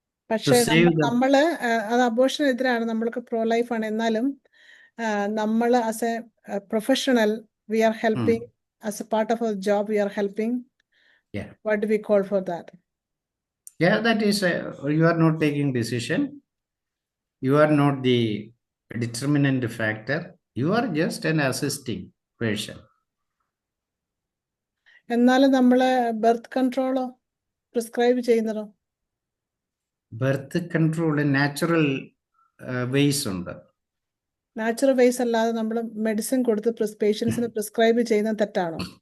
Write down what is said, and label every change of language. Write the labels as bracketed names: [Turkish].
[Malayalam] പക്ഷെ നമ്മള് അത് അബോർഷനെതിരാണ്, നമ്മൾക്ക് പ്രോ ലൈഫ് ആണ്. എന്നാലും നമ്മൾ [English] As a professional we are helping, as a part of our job we are helping. What do we call for that? Yeah, that is, you are not taking decision. You are not the determinant factor. You are just an assisting person. [Malayalam] എന്നാലും നമ്മള് birth കൺട്രോളോ prescribe ചെയ്യുന്നതോ? Birth control natural vase ഉണ്ട്. Natural vase അല്ലാതെ നമ്മൾ medicine കൊടുത്ത് പേഷ്യൻസിന് prescribe ചെയ്യുന്നത് തെറ്റാണോ?